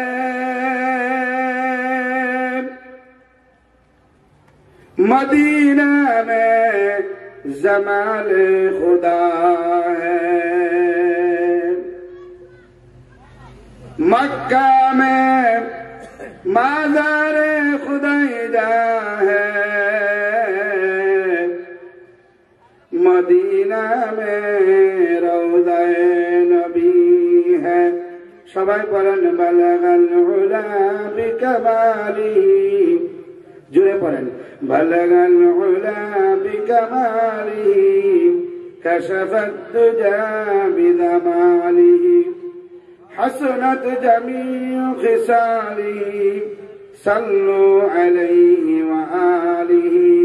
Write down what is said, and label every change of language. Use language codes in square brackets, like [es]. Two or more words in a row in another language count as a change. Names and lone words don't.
[ur] مدینہ میں جمال خدا ہے، مکہ میں مازار خدایدہ ہے، مدینہ میں روضہ نبی ہے. [bn] সবাই পড়েন [ar] بلغ العلى بكماله, [bn] জুড়ে পড়েন [ar] بلغ العلى بكماله كشف الدجى بجماله حسنت جميع خصاله صلوا عليه وآله.